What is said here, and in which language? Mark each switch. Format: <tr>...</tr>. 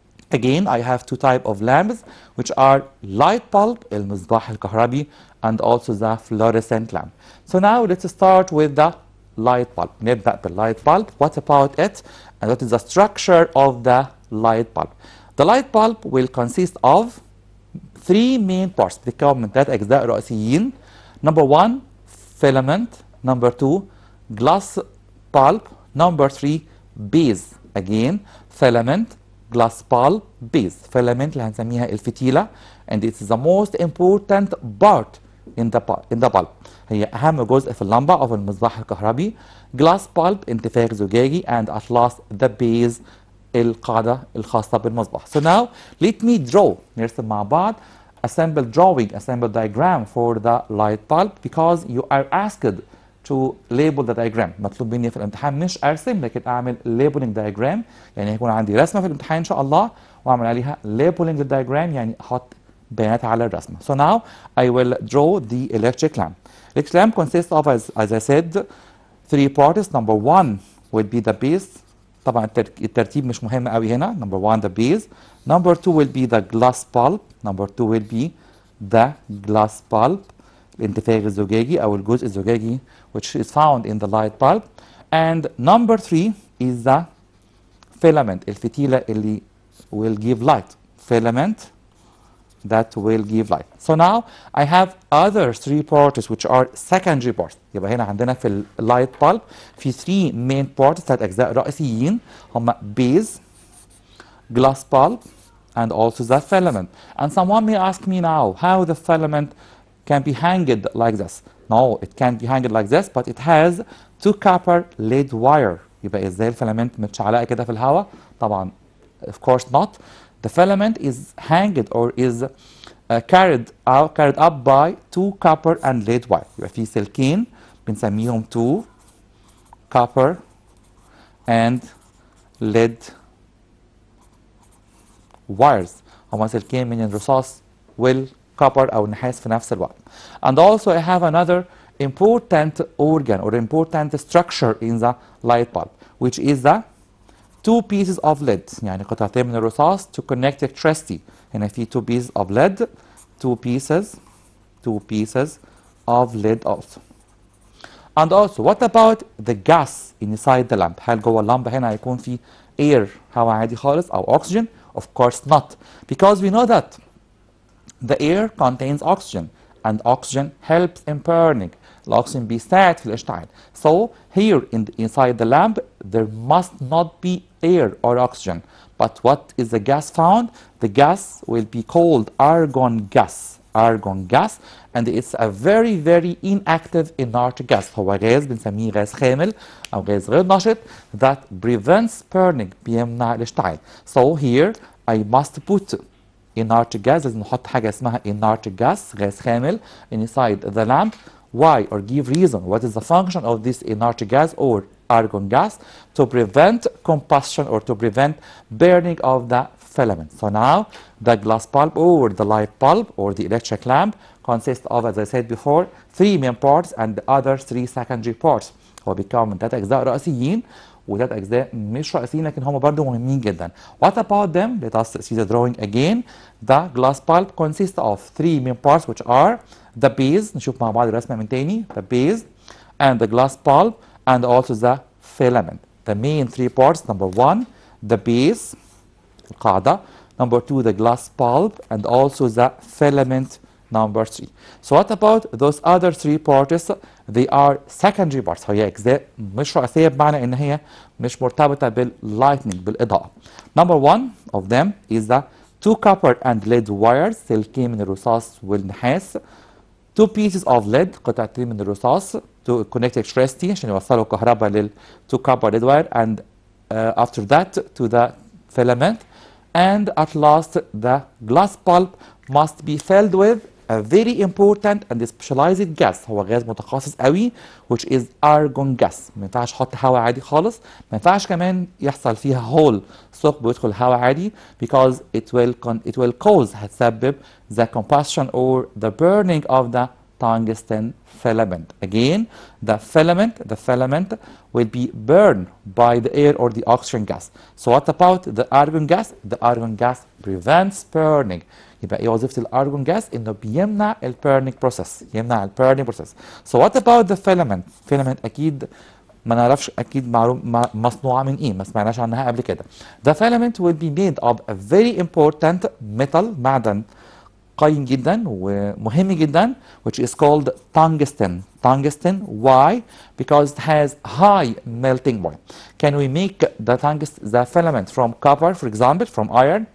<en>Again, I have two types of lamps which are light bulb,</en> <ar>المصباح الكهربي,</ar> <en>and also the fluorescent lamp. So now let's start with the light bulb.</en> <ar>نبدأ بالlight bulb.</ar> <en>What about it? And what is the structure of the light bulb? The light bulb will consist of three main parts.</en> <ar>بتتكون من ثلاث أجزاء رئيسيين.</ar> <en>Number 1, filament. Number 2, glass bulb. Number 3, base. Again, filament, glass bulb, base.</en> <ar>Filament اللي هنسميها الفتيلة.</ar> <en>And it is the most important part in the bulb.</en> <ar>هي أهم جزء في اللمبة أو في المصباح الكهربي.</ar> <en>Glass bulb</en> <ar>انتفاخ زجاجي.</ar> <en>And at last the base</en> <ar>القاعدة الخاصة بالمصباح.</ar> <en>So now let me draw.</en> <ar>نرسم مع بعض</ar> <en>a simple drawing, a simple diagram for the light bulb because you are asked to label the diagram.</en> <ar>مطلوب مني في الامتحان مش أرسم لكن أعمل labeling diagram. يعني هيكون عندي رسمة في الامتحان إن شاء الله وأعمل عليها labeling diagram يعني أحط بيانات على الرسمة.</ar> <en>So now I will draw the electric lamp. Electric lamp consists of, as I said, three parts. Number 1 will be the base.</en> <ar>طبعا الترتيب مش مهم قوي هنا.</ar> <en>Number 1 the base. Number 2 will be the glass bulb. Number 2 will be the glass bulb.</en> <ar>الانتفاخ الزجاجي أو الجزء الزجاجي</ar> <en>which is found in the light bulb. And number 3 is the filament.</en> <ar>الفتيلة اللي</ar> <en>will give light. Filament that will give light. So now I have other three parts which are secondary parts.</en> <ar>يبقى هنا عندنا في اللايت bulb في</ar> <en>3 main parts،</en> <ar>3 أجزاء رئيسيين هم</ar> <en>base, glass bulb and also the filament. And someone may ask me now how the filament can be hanged like this. No, it can't be hanged like this, but it has 2 copper lead wire.</en> <ar>يبقى ازاي الفيلامنت متشعلقة كده في الهواء؟ طبعا</ar> <en>of course not. The filament is hanged or is carried up by 2 copper and lead wire.</en> <ar>يبقى في سلكين بنسميهم</ar> <en>2 copper and lead wires.</en> <ar>هما سلكين من الرصاص والكوبر أو النحاس في نفس الوقت.</ar> <en>And also I have another important organ or important structure in the light bulb, which is the 2 pieces of lead.</en> <ar>يعني قطعتين من الرصاص</ar> <en>to connect electricity.</en> <ar>هنا في</ar> <en>2 pieces of lead, 2 pieces two pieces of lead also. And also, what about the gas inside the lamp?</en> <ar>هل جوه اللمبة هنا هيكون في air هواء عادي خالص أو oxygen?</ar> <en>Of course not, because we know that the air contains oxygen and oxygen helps in burning.</en> <ar>الأكسجين بيساعد في الاشتعال.</ar> <en>So here inside the lamp there must not be air or oxygen. But what is the gas found? The gas will be called argon gas. Argon gas, and it's a very inactive inert gas.</en> <ar>هو غاز بنسميه غاز خامل أو غاز غير نشط</ar> <en>that prevents burning</en> <ar>بيمنع الاشتعال.</ar> <en>So here I must put inert gas.</en> <ar>لازم نحط حاجة اسمها inert gas غاز خامل</ar> <en>inside the lamp. Why? Or give reason. What is the function of this inert gas or argon gas? To prevent combustion or to prevent burning of the filament. So now the glass bulb or the light bulb or the electric lamp consists of, as I said before, 3 main parts and the other 3 secondary parts.</en> <ar>هو بيتكون من 3 أجزاء رئيسيين و3 أجزاء مش رئيسيين لكن هم برضو مهمين جدا.</ar> <en>What about them? Let us see the drawing again. The glass bulb consists of 3 main parts which are the base.</en> <ar>نشوف مع بعض الرسمة من تاني.</ar> <en>The base and the glass bulb and also the filament. The main 3 parts: number 1, the base,</en> <ar>القاعدة;</ar> <en>number 2, the glass bulb, and also the filament, number 3. So what about those other 3 parts? They are secondary parts.</en> <ar>هي أجزاء مش رئيسية بمعنى إن هي مش مرتبطة بالlightning بالإضاءة.</ar> <en>Number 1 of them is the 2 copper and lead wires.</en> <ar>سلكين من الرصاص والنحاس.</ar> <en>2 pieces of lead.</en> <ar>قطعتين من الرصاص</ar> <en>to connect electricity</en> <ar>عشان يوصلوا كهرباء لل</ar> <en>2 copper lead wire, and after that to the filament. And at last the glass bulb must be filled with a very important and specialized gas.</en> <ar>هو غاز متخصص قوي</ar> <en>which is argon gas.</en> <ar>ما ينفعش احط هواء عادي خالص. ما ينفعش كمان يحصل فيها هول ثقب ويدخل هواء عادي</ar> <en>because it will cause</en> <ar>هتسبب</ar> <en>the combustion or the burning of the tungsten filament. Again, the filament will be burned by the air or the oxygen gas. So what about the argon gas? The argon gas prevents burning.</en> <ar>يبقى ايه وظيفة الارجون جاس؟ انه بيمنع</ar> <en>البيرنينج بروسيس،</en> <ar>يمنع</ar> <en>البيرنينج process. So what about the filament?</en> <ar>filament اكيد ما نعرفش اكيد معلوم مصنوعة من ايه، ما سمعناش عنها قبل كده.</ar> <en>The filament will be made of a very important metal،</en> <ar>معدن قيم جدا ومهم جدا</ar> <en>which is called tungsten. Tungsten, why? Because it has high melting point. Can we make the filament from copper, for example, from iron?</en>